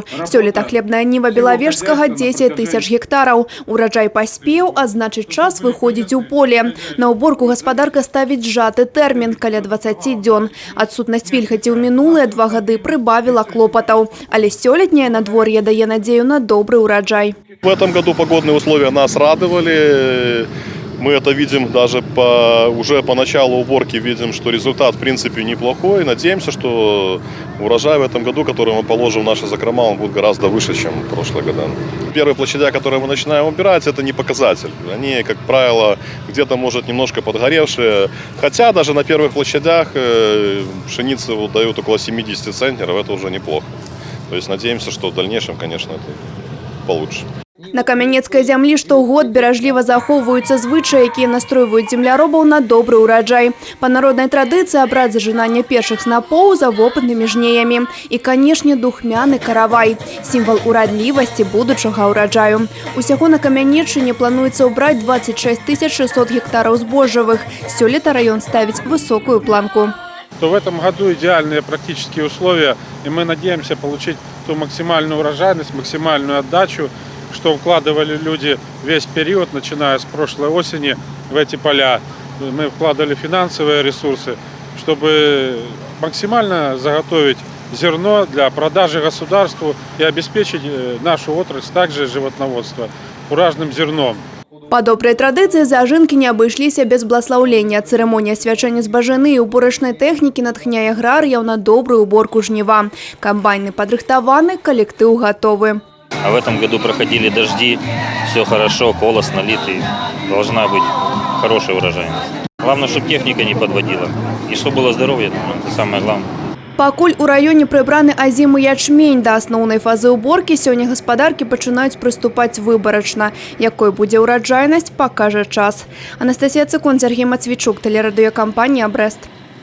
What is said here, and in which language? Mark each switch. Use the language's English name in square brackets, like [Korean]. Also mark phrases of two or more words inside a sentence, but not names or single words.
[Belarusian] Сёлета хлебная ніва Белавежскага 10 тысяч гектараў. Ураджай паспеў, а значыць час выходзіць у поле. На уборку гаспадарка ставіць сжаты тэрмін каля 20 дзён. Адсутнасць вільгаці ў мінулыя 2 гады прыбавіла клопатаў. Але сёлетняе надвор'е дае надзею на добрый ураджай. [Russian] В этом году погодные условия нас радовали. Мы это видим даже уже по началу уборки, видим, что результат в принципе неплохой. Надеемся, что урожай в этом году, который мы положим в наши закрома, он будет гораздо выше, чем в прошлые года. Первые площадя, которые мы начинаем убирать, это не показатель. Они, как правило, где-то, может, немножко подгоревшие. Хотя даже на первых площадях пшеницу дают около 70 центнеров, это уже неплохо. То есть надеемся, что в дальнейшем, конечно, это получше. [Belarusian] На камянецкай зямлі штогод беражліва захоўваюцца звычаі, якія настройваюць земляробаў на добры ўраджай. Па народнай традыцыі абрад зажынання першых снапоў за вопытнымі жнеямі. І, канешне, духмяны каравай – сімвал урадлівасці будучага ўраджаю. Усяго на Камянеччыне плануецца ўбраць 26 600 гектараў збожжавых. Сёлета раён ставіць высокую планку. [Russian] То в этом году идеальные практические условия, и мы надеемся получить ту максимальную урожайность, максимальную отдачу, что вкладывали люди весь период, начиная с прошлой осени, в эти поля. Мы вкладывали финансовые ресурсы, чтобы максимально заготовить зерно для продажи государству и обеспечить нашу отрасль, также животноводство, фуражным зерном. [Belarusian] Па добрай традыцыі зажынкі не абышліся без бласлаўлення. Цырымонія свячэння збажыны і уборачнай тэхнікі натхняе аграрыяў на добрую уборку жніва. Камбайны падрыхтаваны, калектыў гатовы. [Russian] А в этом году проходили дожди, все хорошо, колос налитый, должна быть хорошая урожайность. Главное, чтобы техника не подводила и чтобы было здоровье, это самое главное. [Belarusian] Пакуль у раёне прыбраны азімы ячмень, да асноўнай фазы уборкі сёння гаспадаркі пачынаюць прыступаць выбарачна. Якой будзе ўраджайнасць, пакажа час. Анастасія Цыкун, Сергей Мацвічук, тэлерадыёкампанія «Брэст».